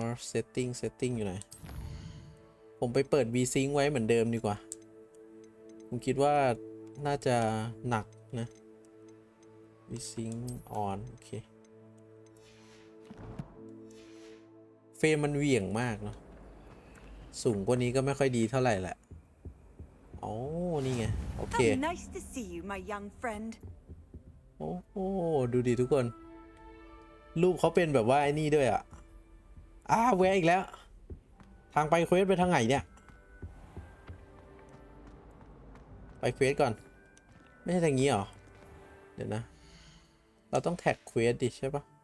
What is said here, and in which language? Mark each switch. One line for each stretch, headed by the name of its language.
Thai: setting อยู่ไหนผมไปเปิด V-Sync ไว้เหมือนเดิมดีกว่าผมคิดว่าน่าจะหนักนะ V-Sync on โอเคเฟรมมันเหวี่ยงมากเนาะสูงกว่านี้ก็ไม่ค่อยดีเท่าไหร่แหละอ๋อนี่ไงโอเค
English: Nice to see you, my young friend.
Thai: โอ้โหดูดิทุกคนรูปเขาเป็นแบบว่าไอ้นี่ด้วยอ่ะแวะอีกแล้วทางไปเควสไปทางไหนเนี่ยไปเควสก่อนไม่ใช่ทางนี้หรอเดี๋ยวนะเราต้องแท็กเควสดิใช่ปะ